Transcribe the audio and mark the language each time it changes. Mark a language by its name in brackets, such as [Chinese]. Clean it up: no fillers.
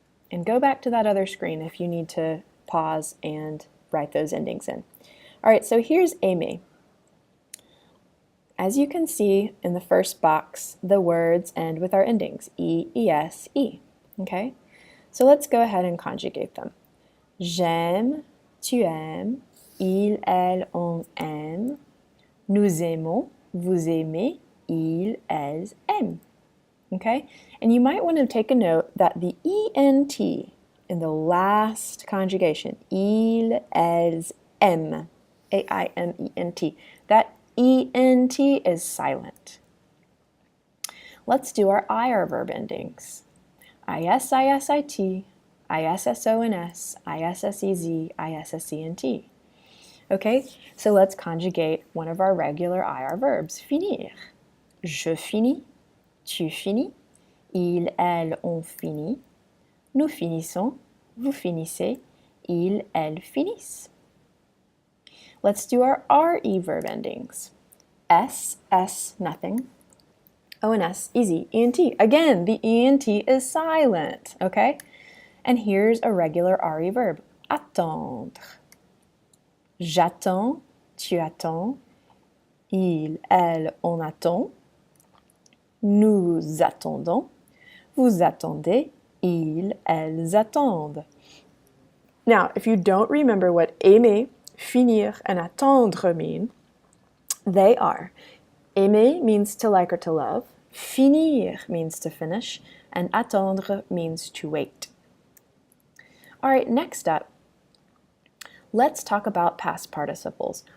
[English] And go back to that other screen if you need to pause and write those endings in. All right, so here's aimer. As you can see in the first box, the words end with our endings, E, ES, E. Okay? So let's go ahead and conjugate them. [French] J'aime, tu aimes, il, elle, on aime, nous aimons, vous aimez, ils, elles aiment. [English] Okay? And you might want to take a note that the ENT in the last conjugation, [French] ils, elles aiment, [English] A-I-M-E-N-T, that ENT is silent. Let's do our IR verb endings. IS, ISIT, ISSONS, ISSEZ, ISSENT. Okay, so let's conjugate one of our regular IR verbs, finir. [French] Je finis, tu finis, il, elle, on finit, nous finissons, vous finissez, ils, elles finissent. [English] Let's do our RE verb endings. S, nothing. ONS, easy. ENT, again, the ENT is silent, okay? And here's a regular RE verb, attendre. [French] J'attends, tu attends, il, elle, on attend, nous attendons, vous attendez, ils, elles attendent. [English] Now, if you don't remember what aimer, finir, and attendre mean, they are aimer means to like or to love, finir means to finish, and attendre means to wait. All right, next up, let's talk about past participles.